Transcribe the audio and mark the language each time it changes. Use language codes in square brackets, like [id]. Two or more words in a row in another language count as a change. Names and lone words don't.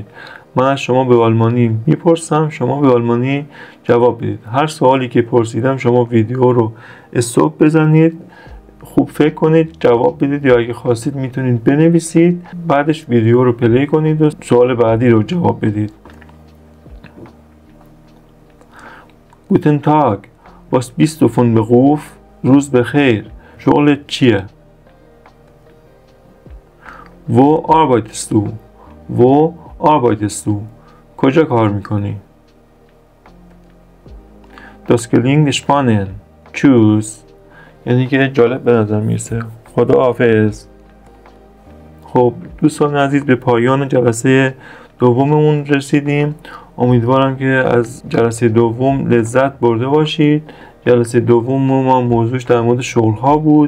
[fa] من از شما به آلمانی میپرسم، شما به آلمانی جواب بدید. هر سوالی که پرسیدم شما ویدیو رو استاپ بزنید، خوب فکر کنید، جواب بدید، یا اگه خواستید میتونید بنویسید، بعدش ویدیو رو پلی کنید و سوال بعدی رو جواب بدید. [de] Guten Tag. Was bist du von Beruf؟ [fa] روز بخیر. شغلت چیه؟ [de] Wo arbeitest du؟ Wo arbeitest du؟ [fa] کجا کار میکنی؟ [de] Das klingt spannend. Tschüss. [fa] یعنی که جالب به نظر میرسه. خدا حافظ. خب دوستان عزیز، به پایان جلسه دوممون رسیدیم. امیدوارم که از جلسه دوم لذت برده باشید. جلسه دوم ما موضوعش در مورد شغل ها بود.